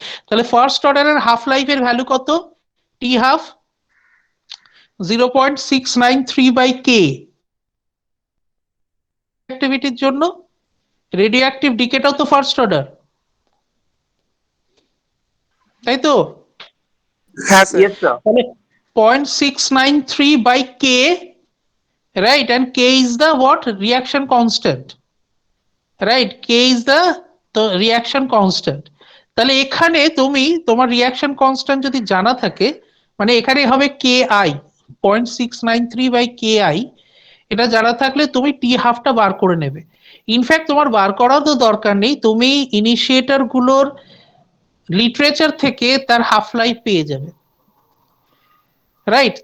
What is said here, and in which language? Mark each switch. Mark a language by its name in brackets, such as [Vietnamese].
[Bangla] তাহলে ফার্স্ট অর্ডারের হাফ লাইফের ভ্যালু কত? [English] T half 0.693 by K। [Bangla] অ্যাক্টিভিটির জন্য রেডিও অ্যাক্টিভ ডিকেটাও তো ফার্স্ট অর্ডার, তাই তো? হ্যাঁ স্যার। [English] Yes, sir. [Bangla] তাহলে [English] 0.693 by K, right? And K is the what? Reaction constant, right? K is the reaction constant. [Bangla] তাহলে এখানে তুমি তোমার রিয়াকশন কনস্ট্যান্ট যদি জানা থাকে, মানে এখানে হবে KI 0.693 by KI, এটা জানা থাকলে তুমি T হাফটা বার করে নেবে। ইনফ্যাক্ট তোমার বার করাও তো দরকার নেই, তুমি ইনিশিয়েটর গুলোর লিটারেচার থেকে তার হাফ লাইফ পেয়ে যাবে, রাইট?